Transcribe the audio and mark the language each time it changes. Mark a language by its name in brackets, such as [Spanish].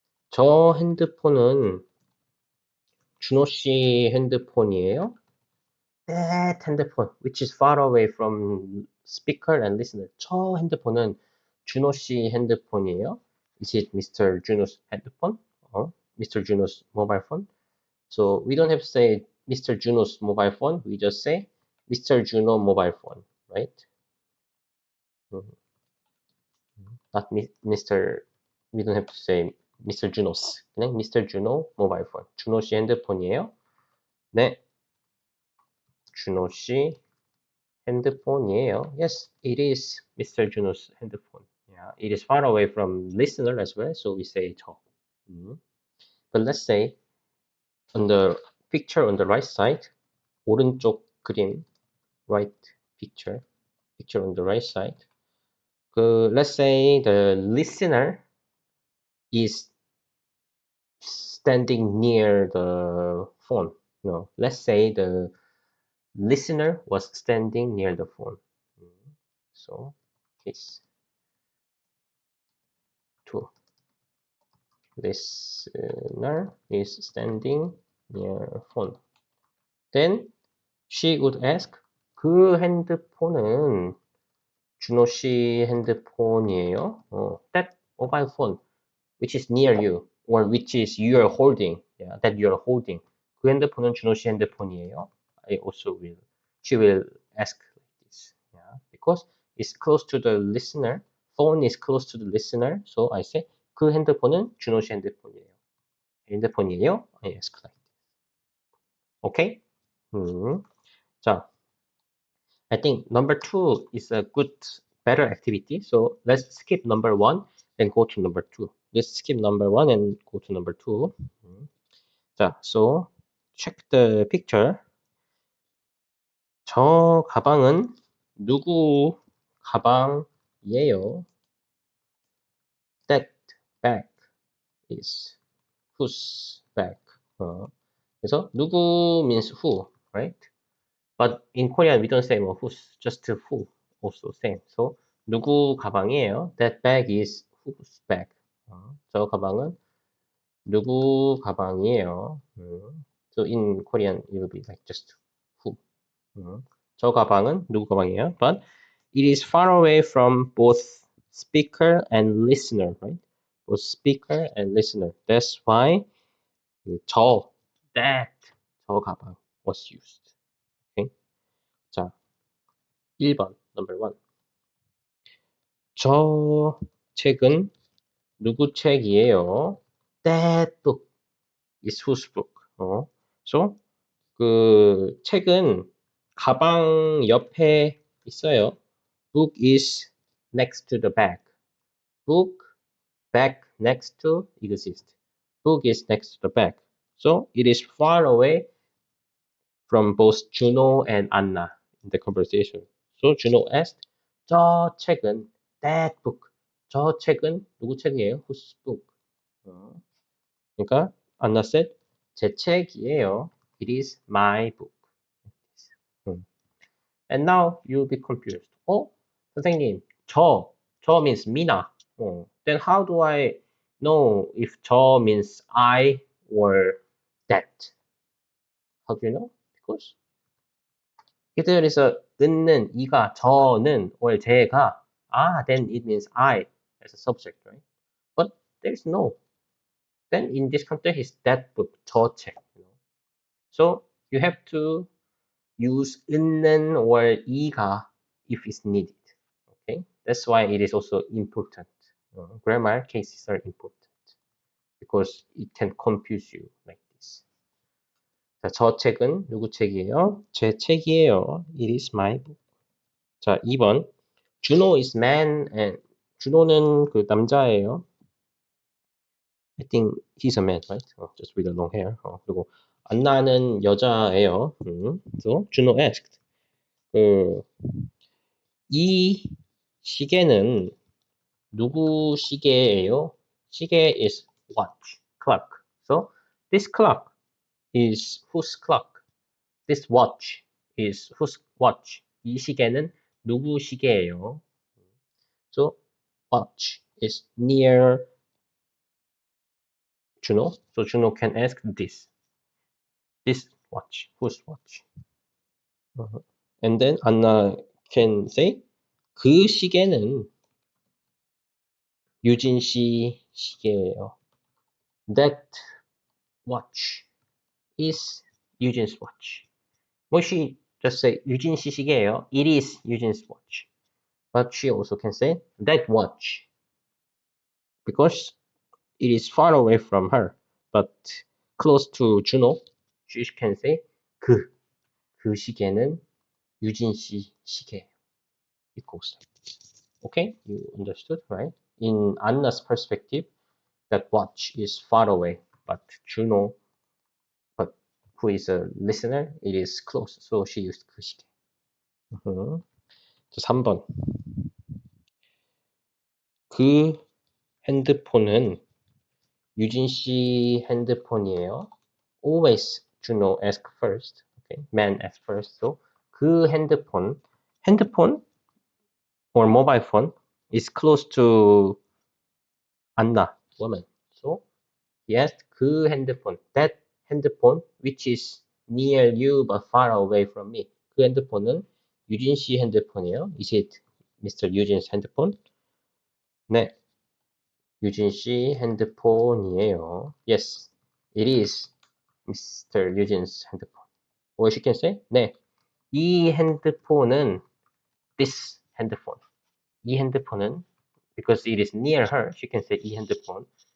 [Korean] 저 핸드폰은 준호 씨 핸드폰이에요? [English] That 핸드폰, which is far away from speaker and listener. [Korean] 저 핸드폰은 준호 씨 핸드폰이에요? [English] Is it Mr. Juno's 핸드폰? Mr. Juno's mobile phone? So we don't have to say Mr. Juno's mobile phone. We just say Mr. Juno mobile phone, right? Not Mr. We don't have to say Mr. Juno's. [Korean] 그냥 [English] Mr. Juno mobile phone. [Korean] 준호 씨 핸드폰이에요? 네, 준호 씨 핸드폰이에요. [English] Yes, it is Mr. Juno's 핸드폰. Yeah, it is far away from listener as well, so we say 저. But let's say on the picture on the right side, 오른쪽 그림, right picture on the right side. Let's say the listener is standing near the phone. No, let's say the listener was standing near the phone. So, case 2. Listener is standing near phone. Then she would ask, [Korean] 그 핸드폰은 준호 씨 핸드폰이에요? [English] That mobile phone, which is near you, or which is you're holding, yeah, that you're holding. [Korean] 그 핸드폰은 준호 씨 핸드폰이에요? [English] She will ask like this, yeah, because it's close to the listener. Phone is close to the listener, so I say [Korean] 그 핸드폰은 준호 씨 핸드폰이에요. 핸드폰이에요? [English] I ask like this. Okay? 자, I think number 2 is a better activity. So let's skip number 1 and go to number 2. let's skip number 1 and go to number 2. 자, so check the picture. [Korean] 저 가방은 누구 가방이에요? [English] That bag is whose bag? [Korean] 그래서 [English] 누구 means who, right? But in Korean we don't say 뭐 whose, just who, also same. So 누구 가방이에요? That bag is whose bag? [Korean] 저 가방은 누구 가방이에요? [English] So in Korean it will be like just who. [Korean] 저 가방은 누구 가방이에요? [English] But it is far away from both speaker and listener, right? Both speaker and listener. That's why 저, that, 저 가방 was used. Okay? [Korean] 자, 1번, [English] number 1. [Korean] 저 책은 누구 책이에요? [English] That book is whose book? [Korean] So, 그 책은 가방 옆에 있어요. [English] Book is next to the bag. Book, bag next to exist. Book is next to the bag. So it is far away from both Juno and Anna in the conversation. So Juno asked, 저 책은 that book. [Korean] 저 책은 누구 책이에요? [English] Whose book? [Korean] 그러니까 [English] Anna said, [Korean] 제 책이에요. [English] It is my book. And now you'll be confused. 선생님, 저 means 미나. Then how do I know if 저 means I or that? How do you know? Because 이들에서 는는 이가 저는 or 제가 then it means I as a subject, right? But there's no. Then in this context is that book, 저 책. So you have to use 있는 or 이가 if it's needed. Okay, that's why it is also important. Grammar cases are important because it can confuse you like this. [Korean] 자, 저 책은 누구 책이에요? 제 책이에요. [English] It is my book. [Korean] 자, 2번. [English] Juno is man and [Korean] Juno는 그 남자예요. [English] I think he's a man, right? Just with the long hair. [Korean] 그리고 안나는 여자예요. [English] So Juno asked, [Korean] 이 시계는 누구 시계예요? [English] 시계 is watch, clock. So this clock is whose clock? This watch is whose watch? [Korean] 이 시계는 누구 시계예요? [English] So watch is near Juno. So Juno can ask this. This watch, whose watch? And then Anna can say [Korean] 그 시계는 유진 씨 시계예요. [English] That watch is Eugene's watch. Well, she just say [Korean] 유진 씨 시계예요. [English] It is Eugene's watch. But she also can say that watch because it is far away from her, but close to Juno. She can say [Korean] 그 시계는 유진 씨 시계. [English] It goes. Okay, you understood, right? In Anna's perspective, that watch is far away, but Juno, but who is a listener, it is close. So she used 그 시계. [Korean] 3번. 그 핸드폰은 유진 씨 핸드폰이에요. [English] Always Juno ask first. Okay, man ask first. So 그 핸드폰 or mobile phone is close to Anna, woman. So he asked 그 핸드폰, that 핸드폰 which is near you but far away from me. [Korean] 그 핸드폰은 유진 씨 핸드폰이에요. [English] Is it Mr. Eugene's 핸드폰? [Korean] 네, 유진 씨 핸드폰이에요. [English] Yes, it is Mr. Eugene's 핸드폰. Or she can say, [Korean] 네, 이 핸드폰은 [English] this 핸드폰. 이 핸드폰은 because it is near her, she can say 이 핸드폰.